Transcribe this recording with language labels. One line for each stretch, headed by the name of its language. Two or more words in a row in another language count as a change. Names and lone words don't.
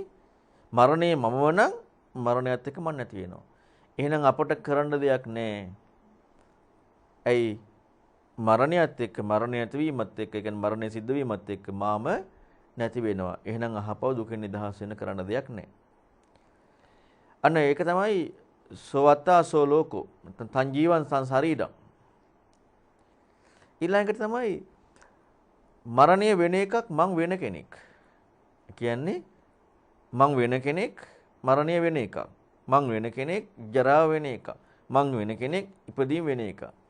Sinhala: මරණේ මමම නම් මරණයත් එක්ක මන් නැති වෙනවා. එහෙනම් අපට කරන්න දෙයක් නැහැ. ඇයි? මරණයත් එක්ක මරණය ඇතිවීමත් එක්ක, ඒ කියන්නේ මරණය සිද්ධ වීමත් එක්ක මාම නැති වෙනවා. එහෙනම් අහපව දුකෙන් නිදහස් වෙන්න කරන්න දෙයක් නැහැ. අන්න ඒක තමයි
Pali: සෝවත්තා සෝ ලෝකෝ. තන් ජීවන් සංසාරීඩම්.
Sinhala: ඊළඟට තමයි මරණය වෙන එකක් මං වෙන කෙනෙක්. කියන්නේ මං වෙන කෙනෙක් මරණය වෙන එකක්. මං වෙන කෙනෙක් ජරාව වෙන එකක්. මං වෙන කෙනෙක් ඉපදීම වෙන එකක්.